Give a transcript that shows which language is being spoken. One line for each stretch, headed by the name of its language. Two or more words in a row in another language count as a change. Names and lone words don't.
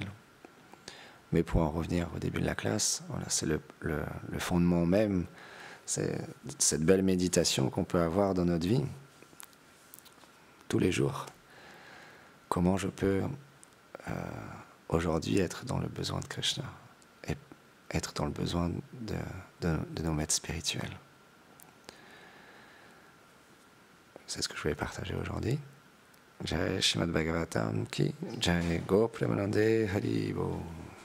French: Mais pour en revenir au début de la classe, voilà, c'est le fondement même, c'est cette belle méditation qu'on peut avoir dans notre vie, tous les jours. Comment je peux aujourd'hui être dans le besoin de Krishna et être dans le besoin de nos maîtres spirituels. C'est ce que je voulais partager aujourd'hui.
Hindi: जय श्रीमद् भागवतम् की जय गो प्रेमानंदे हरि बो.